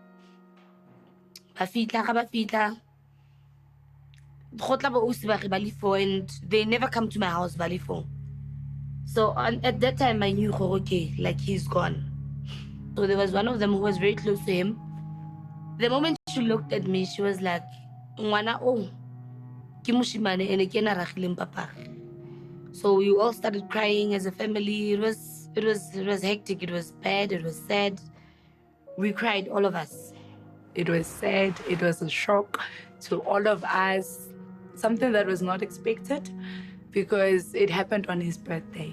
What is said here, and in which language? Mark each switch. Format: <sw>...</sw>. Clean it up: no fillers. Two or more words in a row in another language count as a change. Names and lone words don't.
<en>And they never come to my house, Balifo. So at that time I knew okay, like he's gone. So there was one of them who was very close to him. The moment she looked at me, she was like,</en> <tn>"Ngwana oh, ke moshimane ene ke ena ragileng papa."</tn> <en>So we all started crying as a family. It was hectic, it was bad, it was sad. We cried, all of us. It was sad, it was a shock to all of us. Something that was not expected because it happened on his birthday.</en>